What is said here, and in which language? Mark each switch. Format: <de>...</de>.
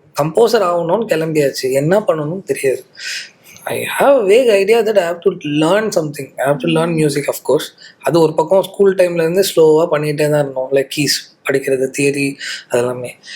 <ta>Composer ஆகணும்னு கிளம்பியாச்சு, என்ன பண்ணணும்னு தெரியாது.</ta> <en>I have a vague idea that I have to learn something. I have to learn music, of course.</en> <ta>அது ஒரு பக்கம் ஸ்கூல் டைம்லேருந்து ஸ்லோவாக பண்ணிகிட்டே தான் இருந்தோம், லைக் கீஸ் படிக்கிறது, தியரி அதெல்லாமே.</ta>